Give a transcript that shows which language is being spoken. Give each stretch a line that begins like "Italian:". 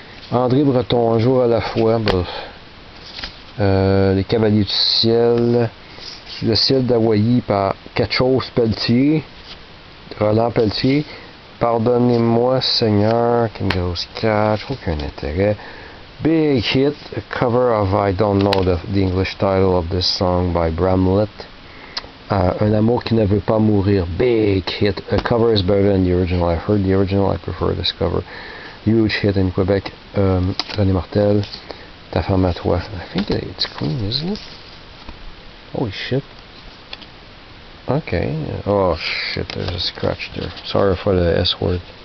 French: André Breton, un jour à la fois. Les Cavaliers du ciel. Le ciel d'Hawaï par Catchose Pelletier. Roland Pelletier. Pardonnez-moi, Seigneur, Kingo Scratch, aucun intérêt.
English: Big hit, a cover of I don't know the English title of this song by Bramlett. Un amour qui ne veut pas mourir, big hit. A cover is better than the original. I've heard the original, I prefer this cover. Huge hit in Quebec.
French: René Martel, Ta femme à toi.
English: I think it's Queen, isn't it? Holy shit. Okay. Oh shit, there's a scratch there. Sorry for the S word.